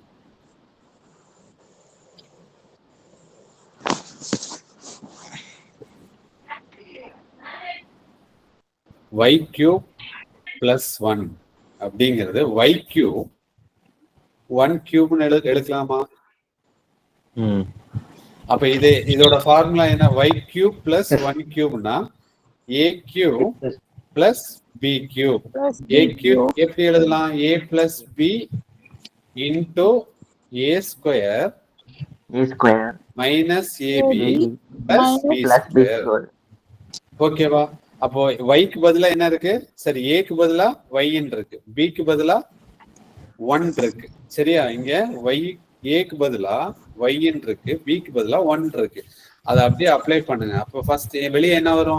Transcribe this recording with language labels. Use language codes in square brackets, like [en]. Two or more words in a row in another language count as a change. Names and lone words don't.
[ta] y³ + 1 அப்படிங்கிறது y³ 1³ எடுக்கலாமா? அப்ப இதோட ஃபார்முலா என்ன? y³ + 1³ a³ + b³ a³ எப்படி எழுதலாம்? [en] a + b into a² - ab + b². [ta] ஓகேவா? அப்போ yக்கு பதிலா என்ன இருக்கு? சரி, ஏக்கு பதிலா yன்னு இருக்கு, பிக்கு பதிலா 1 இருக்கு. சரியா? இங்க ஏக்கு பதிலா yன்னு இருக்கு, பிக்கு பதிலா 1 இருக்கு. அதை அப்படியே அப்ளை பண்ணுங்க. அப்போ ஃபர்ஸ்ட் வெளியே என்ன வரும்?